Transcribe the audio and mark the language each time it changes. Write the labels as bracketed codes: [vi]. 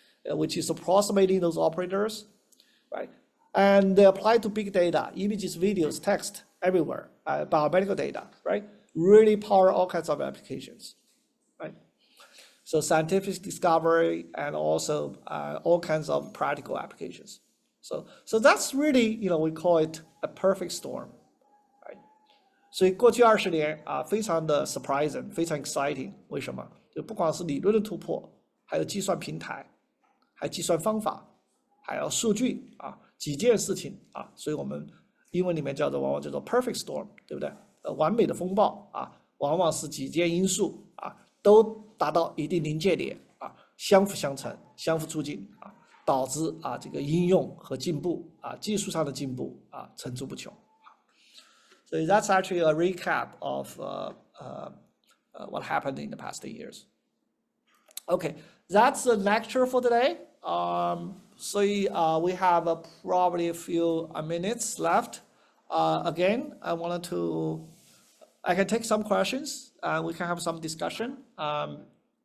[en] Which is approximating those operators, right? And they apply to big data, images, videos, text, everywhere, biomedical data, right? Really power all kinds of applications, right? So scientific discovery and also all kinds of practical applications. So that's really, we call it a perfect storm, right? [zh] 所以过去20年非常的 surprising， 非常 exciting。为什么？就不光是理论的突破，还有计算平台，还有计算方法，还有数据几件事情所以我们英文里面往往叫做 perfect storm， 对不对？完美的风暴往往是几件因素都达到一定临界点相辅相成，相互促进导致这个应用和进步技术上的进步层出不穷。 [en] So that's actually a recap of what happened in the past 8 years. Okay, that's the lecture for today. So we have probably a few minutes left. Again, I can take some questions and we can have some discussion.